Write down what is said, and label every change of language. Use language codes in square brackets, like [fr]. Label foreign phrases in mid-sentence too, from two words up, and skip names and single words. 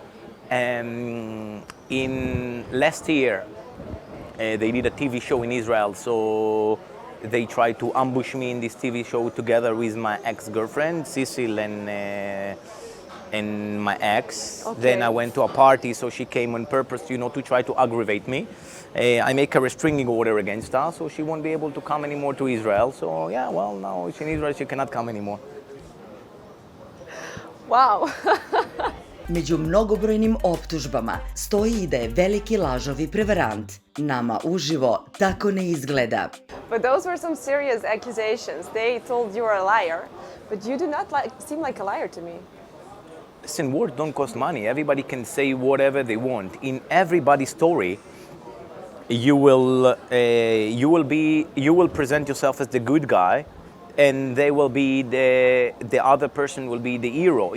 [en] In last year, they did a TV show in Israel, so they tried to ambush me in this TV show together with my ex-girlfriend, 𝗓𝗃𝗃𝗃 and my ex. Okay. Then I went to a party, so she came on purpose, to try to aggravate me. I make a restraining order against her, so she won't be able to come anymore to Israel. So yeah, well, now she's in Israel, she cannot come anymore. Wow. [sr] Među mnogobrojnim optužbama stoji i da je veliki lažov i prevarant. Nama uživo tako ne izgleda. [en] But those were some serious accusations. They told you were a liar, but you do not seem like a liar to me. Listen, words don't cost money. Everybody can say whatever they want. In everybody's story, you will present yourself as the good guy, and they will be the other person will be the hero.